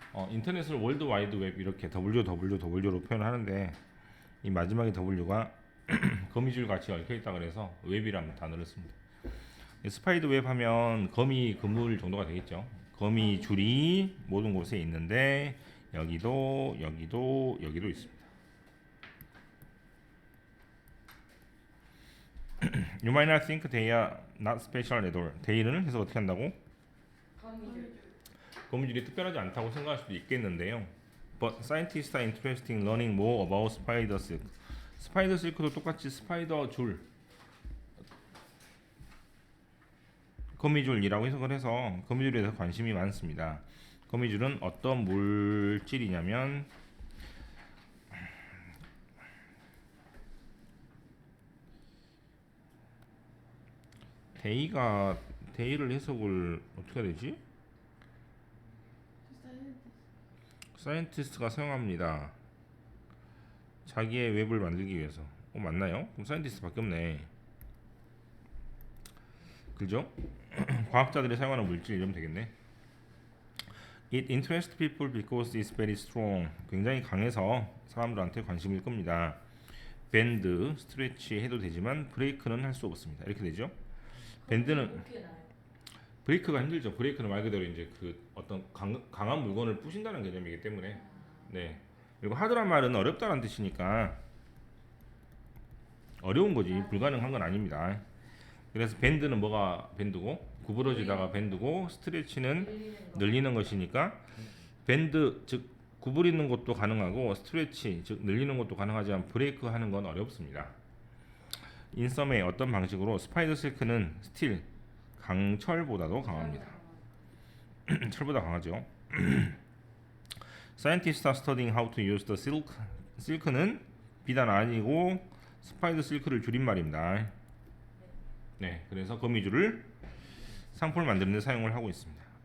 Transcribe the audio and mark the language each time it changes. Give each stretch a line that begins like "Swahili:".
Korean: 인터넷을 월드 와이드 웹 이렇게 www로 표현하는데 이 마지막에 W가 거미줄 같이 얽혀 있다 그래서 웹이라는 단어를 씁니다. 스파이더 웹 하면 거미 그물 정도가 되겠죠. 거미줄이 모든 곳에 있는데 여기도 있습니다.
English: You might not think they are not special at all.
Korean: they는 해서 어떻게 한다고? 거미줄. 거미줄이 특별하지 않다고 생각할 수도 있겠는데요.
English: But scientists are interested in learning more about spider silk.
Korean: 스파이더 실크도 똑같이 스파이더 줄, 거미줄이라고 해석을 해서 거미줄에 대해서 관심이 많습니다. 거미줄은 어떤 물질이냐면 데이를 해석을 어떻게 해야 되지? 사이언티스트가 사용합니다. 자기의 웹을 만들기 위해서. 맞나요? 그럼 사이언티스트밖에 없네. 그죠? 과학자들이 사용하는 물질 이러면 되겠네.
English: It interests people because it's very strong.
Korean: 굉장히 강해서 사람들한테 관심일 겁니다. 밴드, 스트레치 해도 되지만 브레이크는 할 수 없습니다. 이렇게 되죠. 밴드는 브레이크가 힘들죠. 브레이크는 말 그대로 이제 그 어떤 강한 물건을 부신다는 개념이기 때문에. 네. 그리고 하드란 말은 어렵다는 뜻이니까 어려운 거지 불가능한 건 아닙니다. 그래서 밴드는 뭐가 밴드고 구부러지다가 밴드고 스트레치는 늘리는 것이니까 밴드 즉 구부리는 것도 가능하고 스트레치 즉 늘리는 것도 가능하지만 브레이크 하는 건 어렵습니다. 인썸의 어떤 방식으로 스파이더 실크는 스틸 강철보다도 강합니다. 철보다 강하죠.
English: Scientists are studying how to use the silk.
Korean: 실크는 비단 아니고 스파이더 실크를 줄임말입니다. 네, 그래서 거미줄을 상품을 만드는 데 사용을 하고 있습니다.